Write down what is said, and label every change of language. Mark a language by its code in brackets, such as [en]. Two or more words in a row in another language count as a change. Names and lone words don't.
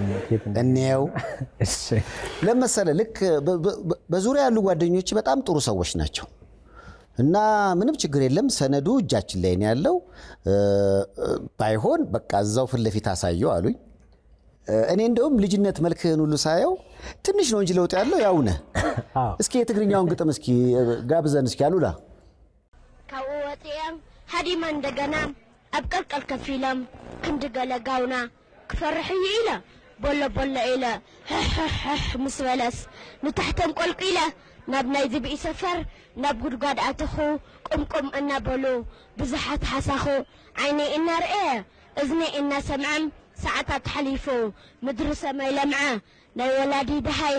[am] እኔው ለመሰለ ልክ በዙሪያ ያሉ ጓደኞች በጣም ጥሩ ሰዎች ናቸው እና ምንም ችግር የለም። ሰነዱ እጃችን ላይ ነው ያለው። ባይሆን በቃ እዛው ፊት ለፊት አሳየው አሉኝ። እኔ እንደውም ልጅነት መልክህን ሁሉ ሳየው ትንሽ ነው እንጂ ለውጥ ያለው ያው ነህ። እስኪ የትግርኛውን ግጥም እስኪ ጋብዘን እስኪ አሉላ። [ti] ካወጤም ሀዲማ እንደገና አብቀልቀል ከፊለም ክንድ ገለጋውና ክፈርሕ ኢለ ቦሎ ቦሎ ኢለ ምስበለስ ንታሕተን ቆልቂለ ናብ ናይ ዝብኢ ሰፈር ናብ ጉድጓድ ኣትኹ ቁምቁም እናበሉ ብዙሓት ሓሳኹ ዓይነ እናርአ እዝኒ እናሰምዐም ሰዓታት ሓሊፉ ምድሪ ሰማይ ለምዐ ናይ ወላዲ ድሃይ